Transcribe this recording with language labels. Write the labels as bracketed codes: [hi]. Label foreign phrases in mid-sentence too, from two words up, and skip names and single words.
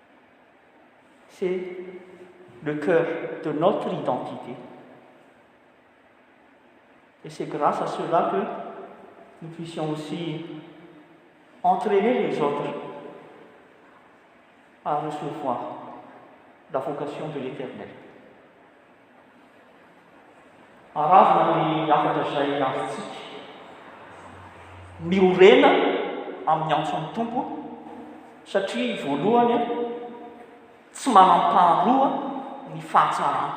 [fr] C'est le cœur de notre identité. Et c'est grâce à cela que nous puissions aussi entraîner les autres à recevoir la vocation de l'Éternel. [mg] Aravina ny afatra izay avintsika miorena amin'ny antson'ny tompo satria voalohany tsy manam-paharoa ny fahatsarana.